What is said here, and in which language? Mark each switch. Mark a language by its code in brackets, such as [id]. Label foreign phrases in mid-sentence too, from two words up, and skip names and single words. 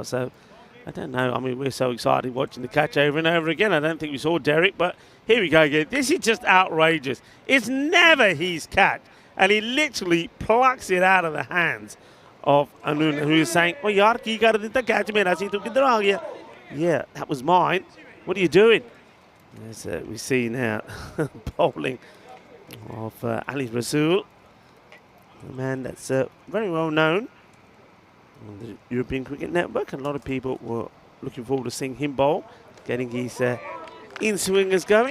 [en] So, I don't know. I mean, we're so excited watching the catch over and over again. I don't think we saw Derek, but here we go again. This is just outrageous. It's never his catch. And he literally plucks it out of the hands of Anun, who is saying, oh, [pa] ਯਾਰ, ਕੀ ਕਰ ਦਿੱਤਾ catch ਮੇਰਾ ਸੀ ਤੂੰ ਕਿੱਧਰ ਆ ਗਿਆ? [en] Yeah, that was mine. What are you doing? As we see now, bowling of Ali Rasool, a man that's very well known on the European Cricket Network, and a lot of people were looking forward to seeing him bowl, getting his in-swingers going.